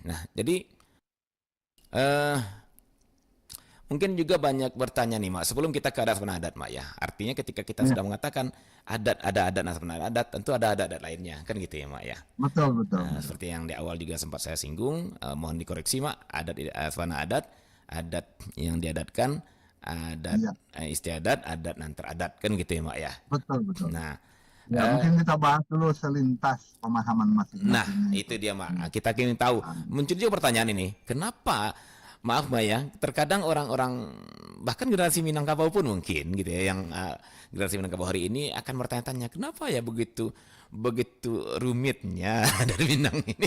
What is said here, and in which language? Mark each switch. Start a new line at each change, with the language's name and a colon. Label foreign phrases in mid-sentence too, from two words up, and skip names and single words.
Indonesian: Nah, jadi mungkin juga banyak bertanya nih Mak, sebelum kita ke adat
Minangkabau: sabana adat
Indonesian: Mak ya. Artinya ketika kita sudah mengatakan ada adat dan
Minangkabau: sabana adat,
Indonesian: tentu ada adat lainnya, kan gitu ya Mak ya. Betul. Nah, seperti yang di awal juga sempat saya singgung, mohon dikoreksi Mak,
Minangkabau: adat sabana adat
Indonesian: yang diadatkan, adat istiadat,
Minangkabau: adat nan teradat,
Indonesian: kan gitu ya Mak ya. Betul. Nah, Mungkin kita bahas dulu selintas pemahaman masing-masing. nah itu dia Mak, kita ingin tahu. Muncul juga pertanyaan ini, kenapa, maaf Mbak ya, terkadang orang-orang bahkan generasi Minangkabau pun mungkin gitu ya, yang generasi Minangkabau hari ini akan bertanya-tanya kenapa ya begitu rumitnya dari Minang ini.